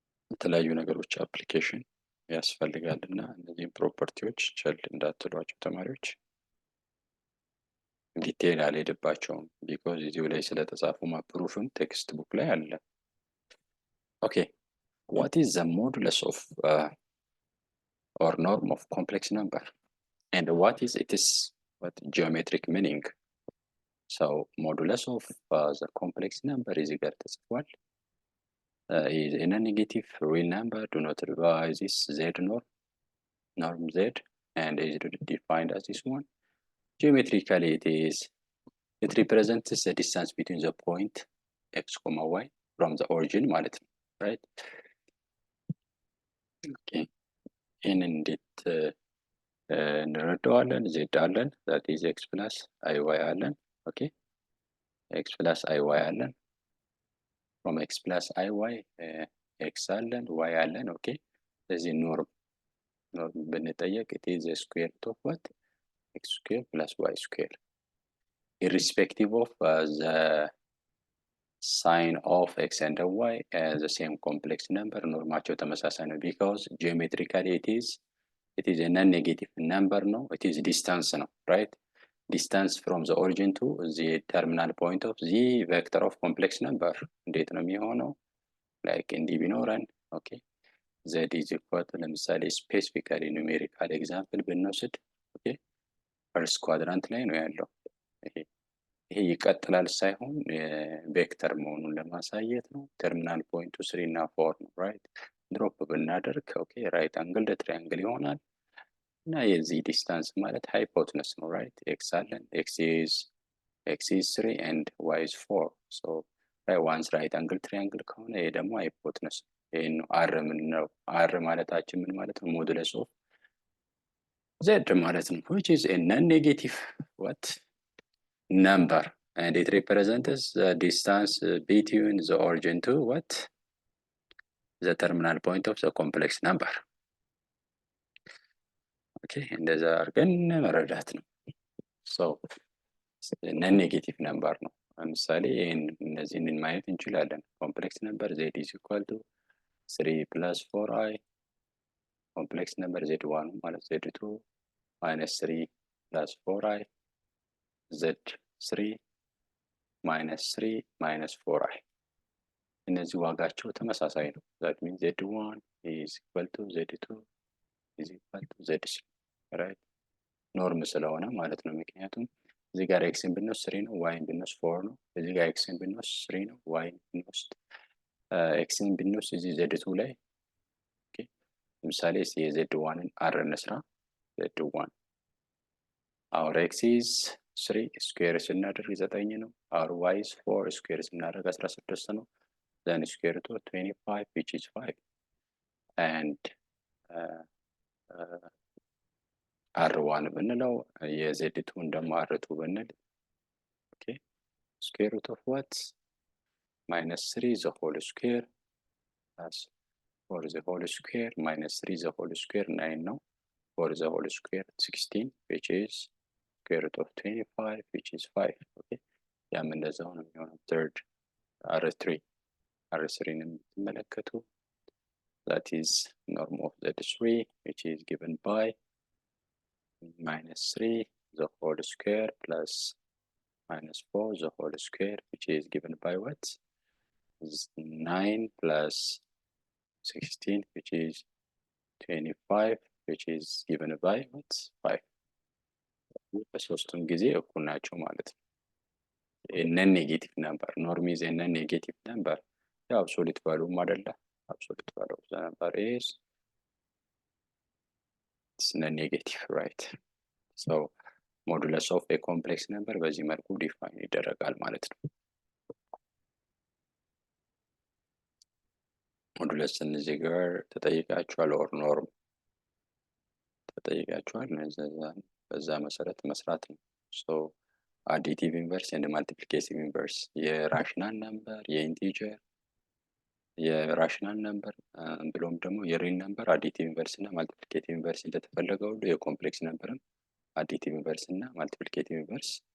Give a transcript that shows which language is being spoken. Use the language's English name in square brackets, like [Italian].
[Amharic] ለተለያዩ ነገሮች አፕሊኬሽን ያስፈልጋል እና እነዚህን ፕሮፐርቲዎች ቸል እንዳትሏቸው ተማሪዎች። ዲቴይል አልሄድባቸውም ቢኮዝ እዚሁ ላይ ስለተጻፉ ማፕሩፍም ቴክስት ቡክ ላይ አለ። ኦኬ [English] what is the modulus of or norm of complex number and what is its geometric meaning? So modulus of the complex number is equal to is in a negative real number. Do not revise this z norm z and is defined as this one. Geometrically it represents the distance between the point x, y from the origin ማለት ነው right? [Amharic] Okay ይህንን እንዴት እንረዳዋለን? [English] z አለን that is x plus iy አለን። ኦኬ x plus iy አለን from x plus iy x አለን y አለን። ኦኬ [Amharic] ስለዚህ ኖርም ብንጠየቅ [English] it is a square root of what? x square plus y square irrespective of the sign of x and y as the same complex number. [Amharic] ኖርማቸው ተመሳሳይ ነው [English] because geometrically it is a non-negative number ነው። it is distance ነው right? distance from the origin to the terminal point of the vector of complex number እንዴት ነው የሚሆነው? [Amharic] like እንዲህ ቢኖረን ኦኬ z is equal to ለምሳሌ specifically numerical example ብንወስድ ኦኬ ፈርስት ኳድራንት ላይ ነው ያለው። ይሄ ይቀጥላል ሳይሆን ቬክተር መሆኑን ለማሳየት ነው። ተርሚናል ፖይንቱ 3 እና 4 ነው right? ድሮፕ ብናደርግ ኦኬ ራይት አንግል ትራያንግል ይሆናል እና የዚህ ዲስታንስ ማለት ሃይፖትነስ ነው right? [English] x አለን x is 3 and y is 4 so once right angle triangle ከሆነ ይሄ ደግሞ ሃይፖትነስ ይሄ ነው። r ምን ነው? [Amharic] r ማለታችን ምን ማለት ነው? [English] ሞዱለስ ኦፍ z ማለት ነው which is a non-negative what number and it represents the distance between the origin to what? the terminal point of the complex number. okay [Amharic] እንደዛ አድርገን መረዳት ነው። [English] so non-negative number ነው። [Amharic] ለምሳሌ እነዚህን ማየት እንችላለን። [English] ኮምፕሌክስ ነምበር z is equal to 3 plus 4i ኮምፕሌክስ ነምበር z1 ማለት z2 minus 3 plus 4i z3 minus 3 minus 4i [Amharic] እነዚህ ዋጋቸው ተመሳሳይ ነው። [English] that means z1 is equal to z2 is equal to z3 right? [Amharic] ኖርም ስለሆነ ማለት ነው። ምክንያቱም እዚህ ጋር ኤክስን ብንወስድ 3 ነው ዋይን ብንወስድ 4 ነው። እዚህ ጋር ኤክስን ብንወስድ 3 ነው ዋይን ብንወስድ ኤክስን ብንወስድ እዚህ z2 ላይ ኦኬ ለምሳሌ የz1ን r እንስራ z1 [English] our x is 3 ስኩዌር ስናደርግ 9 ነው። our y is 4 ስኩዌር ስናደርግ 16 ነው። then square root of 25 which is 5 and r1 ብንለው የz2ን ደግሞ r2 ብንል ኦኬ square root of what? minus 3 the whole square plus 4 the whole square minus 3 the whole square 9 ነው። 4 the whole square 16 which is square root of 25 which is 5 okay [Amharic] ያም እንደዛው ነው የሚሆነው። [English] third r3ን የምትመለከቱ that is norm of z3 which is given by minus 3 the whole square plus minus 4 the whole square which is given by what? is 9 plus 16 which is 25 which is given by what? 5 [Amharic] በሶስቱም ጊዜ እኩል ናቸው ማለት ነው። [English] non-negative number norm is a non-negative number ያው አብሶሉት ቫልዩም አይደለ absolute value of the number is non-negative right? so modulus of a complex number [Amharic] በዚህ መልኩ ዲፋይን ይደረጋል ማለት ነው። ሞዱለስን እዚህ ጋር ተጠይቃችኋል፣ ኦር ኖርም ተጠይቃችኋል። በዛ መሰረት መስራት ነው። ሶ አዲቲቭ ኢንቨርስ ኤንድ ማልቲፕሊኬቲቭ ኢንቨርስ የራሽናል ነምበር፣ የኢንቲጀር፣ የራሽናል ነምበር ብሎም ደግሞ የሪል ነምበር አዲቲቭ ኢንቨርስ እና ማልቲፕሊኬቲቭ ኢንቨርስ እንደተፈለገው ሁሉ የኮምፕሌክስ ነምበርም አዲቲቭ ኢንቨርስ እና ማልቲፕሊኬቲቭ ኢንቨርስ